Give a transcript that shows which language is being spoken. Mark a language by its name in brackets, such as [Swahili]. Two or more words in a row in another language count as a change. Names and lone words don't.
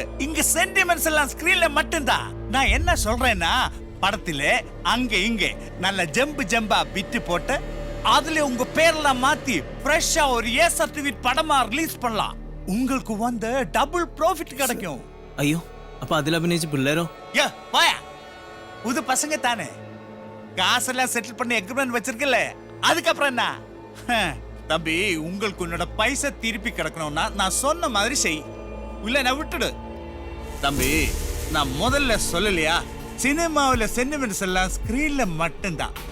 [Tamil] இங்க சென்டிமெண்ட்ஸ் எல்லாம் ஸ்கிரீன்ல மட்டும்தான். நான் என்ன சொல்றேன்னா, படத்துல அங்க இங்க நல்ல ஜம்பா பிட்டு போட்டு அதுல உங்க பேர்லாம் மாத்தி ஃப்ரெஷ்ஷா ஒரு [English] A certificate [Tamil] படமா ரிலீஸ் பண்ணலாம். உங்களுக்கு வந்து [English] double profit [Tamil] கிடைக்கும். [Malayalam] അയ്യോ, അപ്പൊ അതിൽ അഭിനയിച്ച പിള്ളേരോ? [Tamil] யா, போயா. புது பசங்க தானே, காசெல்லாம் செட்டில் பண்ணி எக்ரிமெண்ட் வச்சிருக்கல, அதுக்கப்புறம் என்ன? தம்பி, உங்களுக்கு உன்னோட பைசா திருப்பி கிடக்கணும்னா நான் சொன்ன மாதிரி செய், இல்ல நான் விட்டுடு. தம்பி, நான் முதல்ல சொல்லலையா, சினிமாவில் சென்டிமெண்ட்ஸ் எல்லாம் ஸ்கிரீன்ல மட்டும்தான்.